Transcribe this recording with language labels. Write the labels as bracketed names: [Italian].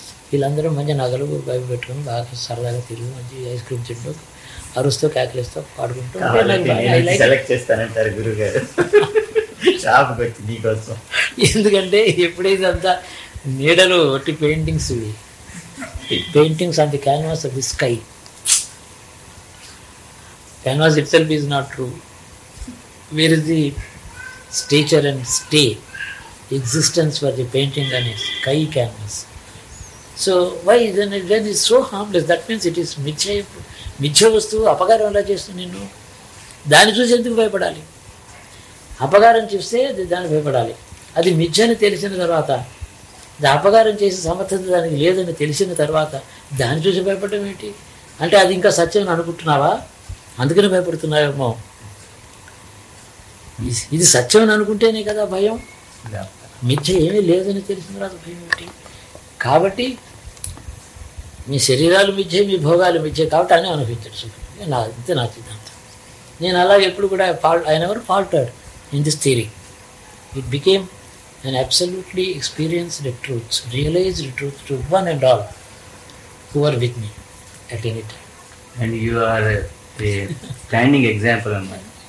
[Telugu] వీళ్ళందరూ మంచి నగలు బయట పెట్టుకుని బాగా సరదాగా తిరిగి మంచి ఐస్ క్రీమ్ తింటూ అరుస్తూ కేకలిస్తూ పాడుకుంటూ సెలెక్ట్ చేస్తానంటారు గురుగారు. షాప్కి వచ్చి నీకోసం. ఎందుకంటే ఎప్పుడైతే అంతా నీడలు ఒట్టి paintings, [English] Paintings on the canvas of the sky. Canvas itself is not true. Where is the stature and stay existence for the painting on a sky canvas? So why then it is so harmless? That means it is [Telugu] మిథ్య వస్తువు అపకారం ఎలా చేస్తుంది నిన్ను? దాన్ని చూసి ఎందుకు భయపడాలి? అపకారం చూస్తే దాన్ని భయపడాలి. అది మిథ్య అని తెలిసిన తర్వాత, అపకారం చేసే సమర్థత దానికి లేదని తెలిసిన తర్వాత దాన్ని చూసి భయపడడం ఏంటి? అంటే అది ఇంకా సత్యం అని అనుకుంటున్నావా? అందుకని భయపడుతున్నావేమో. ఇది సత్యం అని అనుకుంటేనే కదా భయం. మిథ్య ఏమీ లేదని తెలిసిన తర్వాత భయం ఏంటి? కాబట్టి మీ శరీరాలు మిథ్యే, మీ భోగాలు మిథ్యే, కాబట్టి అని అనుభవించాడు సుఖం. ఇంతే నా సిద్ధాంతం. నేను అలా ఎప్పుడు కూడా [English] I never faltered in this theory. It became an absolutely experienced truth, realized truth to one and all who are with me at any time. And you are a standing example on that.